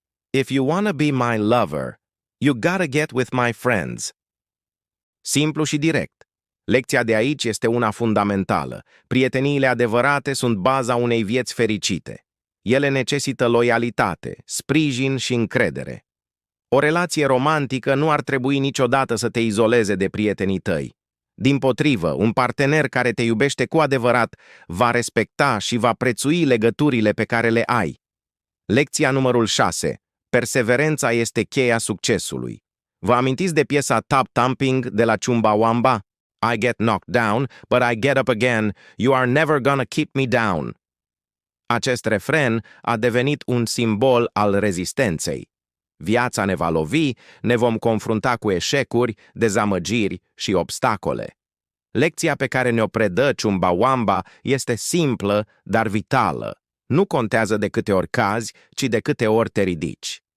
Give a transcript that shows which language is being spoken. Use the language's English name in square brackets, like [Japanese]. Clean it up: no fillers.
[English] If you wanna be my lover, you gotta get with my friends. [Romanian] Simplu și direct. Lecția de aici este una fundamentală. Prieteniile adevărate sunt baza unei vieți fericite. Ele necesită loialitate, sprijin și încredere. O relație romantică nu ar trebui niciodată să te izoleze de prietenii tăi. Dimpotrivă, un partener care te iubește cu adevărat va respecta și va prețui legăturile pe care le ai. Lecția numărul 6. Perseverența este cheia succesului. Vă amintiți de piesa Top Thumping de la Chumbawamba? [English] I get knocked down, but I get up again. You are never gonna keep me down. [Romanian] Acest refren a devenit un simbol al rezistenței. Viața ne va lovi, ne vom confrunta cu eșecuri, dezamăgiri și obstacole. Lecția pe care ne-o predă Chumbawamba este simplă, dar vitală. Nu contează de câte ori cazi, ci de câte ori te ridici.